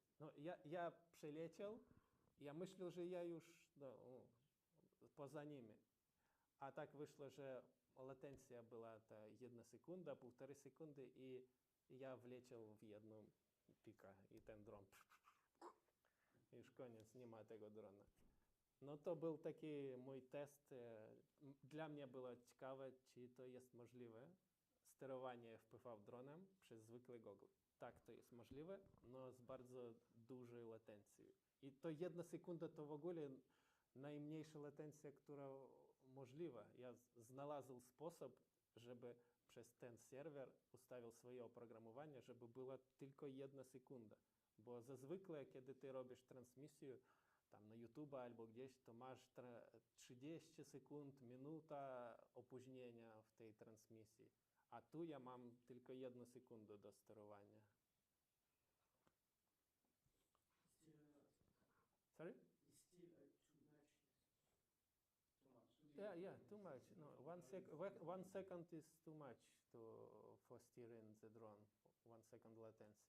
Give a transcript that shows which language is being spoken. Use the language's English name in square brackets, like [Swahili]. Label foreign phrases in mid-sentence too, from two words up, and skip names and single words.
[Polish] No, ja przeleciał, ja myślał, że ja już poza nimi. A tak wyszło, że latencja była ta 1 sekunda, 1,5 sekundy i ja wleciał w jedną pikę i ten dron. Już koniec, nie ma tego drona. [Ukrainian] Ну, то був такий мій тест. Для мене було цікаво, чи то є можливе sterowanie FPV дроном [Polish] przez zwykły goggle. [Ukrainian] Так, то є можливе, але з [Polish] bardzo dużej [Ukrainian] латенцією. І то 1 секунда, то в [Polish] ogóle najmniejsza latencja, która możliwa. Ja znalazł sposób, żeby przez ten serwer ustawił swoje oprogramowanie, żeby była tylko 1 sekunda. Bo zazwykle, kiedy ty robisz transmisję tam na YouTube albo gdzieś, to masz 30 sekund, minuta opóźnienia w tej transmisji. A tu ja mam tylko 1 sekundę do sterowania. [English] Sorry? It's still too much. Too much. Yeah, too much. No, 1 second is too much for steering the drone. 1 second latency.